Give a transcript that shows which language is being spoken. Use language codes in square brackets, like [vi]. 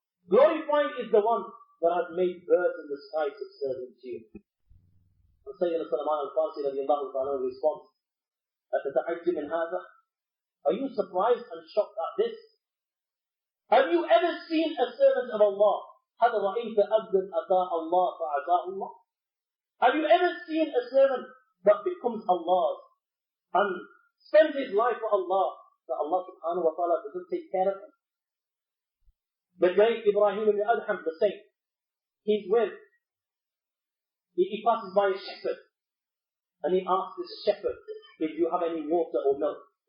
[en] Glorified is the one that has made birds in the sky subservient to you. And Sayyidina Salman al-Farsi radiallahu ta'ala responds, [ar] أتتعجب من هذا? [en] Are you surprised and shocked at this? Have you ever seen a servant of Allah? [ar] هل رأيت عبدا أطاع الله فعصاه الله? [en] Have you ever seen a servant that becomes Allah's and spends his life for Allah, that Allah subhanahu wa ta'ala doesn't take care of him? The great Ibrahim ibn Adham, the saint, he passes by a shepherd, and he asks this shepherd, if you have any water or milk.